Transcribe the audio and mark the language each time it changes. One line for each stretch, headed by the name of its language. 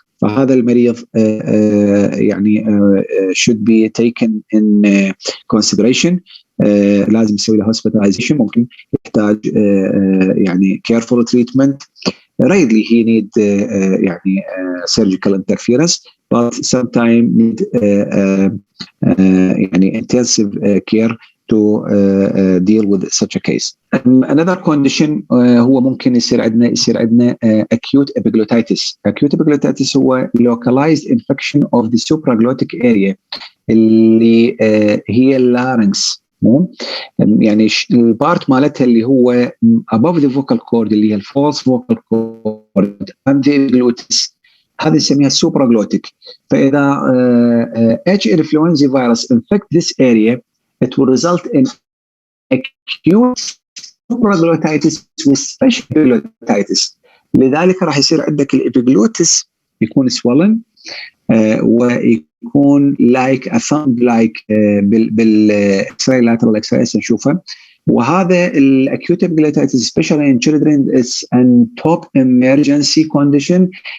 Arabic: فهذا المريض يعني
English: should be taken in consideration.
Arabic: لازم يسوي له hospitalization، ممكن يحتاج يعني
English: careful treatment. Rarely he need يعني surgical interference, but sometimes need يعني intensive care to deal with such a case. Another condition
Arabic: هو ممكن يصير عندنا
English: acute epiglottitis. acute epiglottitis هو localized infection of the supraglottic area
Arabic: اللي هي اللارنكس، يعني البارت مالتها اللي هو
English: above the vocal cord اللي هي الفولس vocal cord and the epiglottis، هذه نسميها supraglottic. فإذا H. influenzae virus infect this area, it will result in acute supraglottitis with special epiglottitis.
Arabic: لذلك راح يصير عندك الابيجلوتس يكون swollen ويكون
English: like a thumb like
Arabic: بالاكسراي lateral x-ray نشوفه.
English: وهذا الاكيوت epiglottitis especially in children is an top emergency condition.